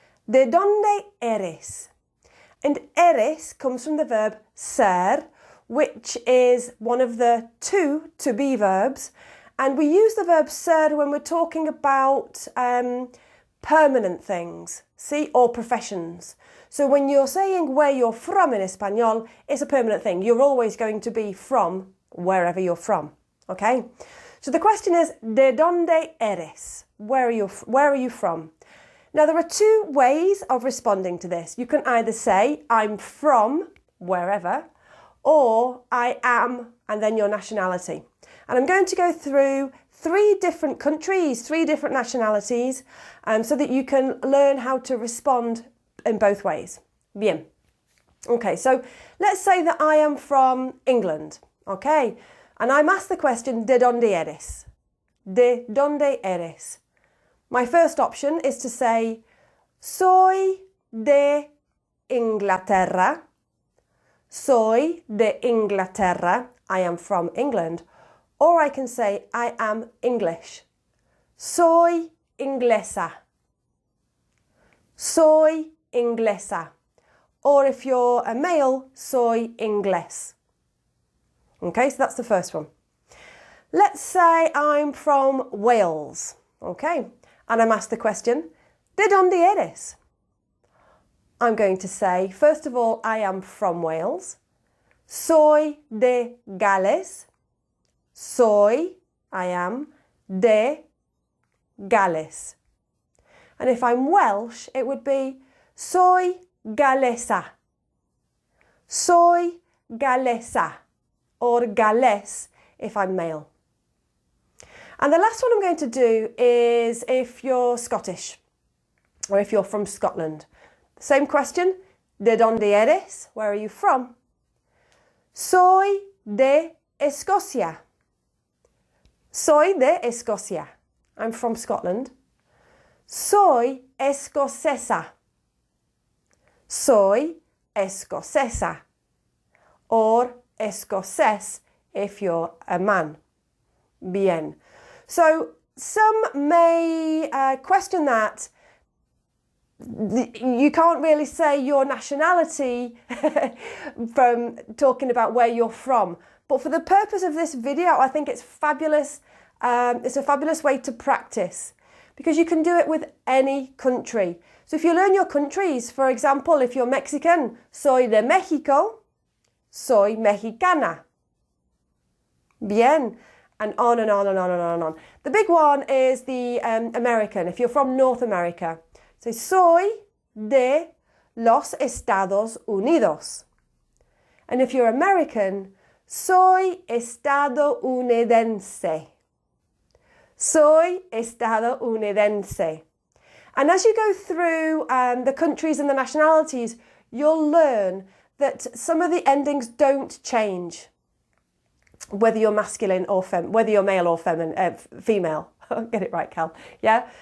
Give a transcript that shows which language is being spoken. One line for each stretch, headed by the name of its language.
Spanish: ¿De dónde eres?
English: And eres comes from the verb ser, which is one of the two to be verbs. And we use the verb ser when we're talking about permanent things, see, or professions. So when you're saying where you're from in Espanol, it's a permanent thing. You're always going to be from wherever you're from, okay? So the question is,
Spanish: ¿De dónde eres?
English: Where are you from? Now, there are two ways of responding to this. You can either say, I'm from wherever, or I am, and then your nationality. And I'm going to go through 3 different countries, 3 different nationalities, so that you can learn how to respond in both ways. Bien. Okay, so let's say that I am from England, okay? And I'm asked the question,
Spanish: ¿De dónde eres? ¿De dónde eres?
English: My first option is to say,
Spanish: soy de Inglaterra. Soy de Inglaterra.
English: I am from England. Or I can say, I am English.
Spanish: Soy inglesa. Soy inglesa.
English: Or if you're a male,
Spanish: soy inglés.
English: Okay, so that's the first one. Let's say I'm from Wales. Okay, and I'm asked the question,
Spanish: ¿De dónde eres?
English: I'm going to say, first of all, I am from Wales.
Spanish: Soy de Gales. Soy,
English: I am,
Spanish: de Gales.
English: And if I'm Welsh, it would be
Spanish: soy galesa. Soy galesa.
English: Or galés if I'm male. And the last one I'm going to do is if you're Scottish or if you're from Scotland. Same question,
Spanish: ¿De dónde eres?
English: Where are you from?
Spanish: Soy de Escocia. Soy de Escocia.
English: I'm from Scotland.
Spanish: Soy escocesa. Soy escocesa.
English: Or escocés if you're a man. Bien. So some may question that you can't really say your nationality from talking about where you're from. But for the purpose of this video, I think it's fabulous. It's a fabulous way to practice because you can do it with any country. So if you learn your countries, for example, if you're Mexican,
Spanish: soy de México. Soy mexicana. Bien.
English: And on and on and on and on and on. The big one is the American, if you're from North America.
Spanish: So, soy de los Estados Unidos.
English: And if you're American,
Spanish: soy estadounidense. Soy estadounidense.
English: And as you go through the countries and the nationalities, you'll learn that some of the endings don't change, whether you're masculine or whether you're male or female. Get it right, Cal. Yeah.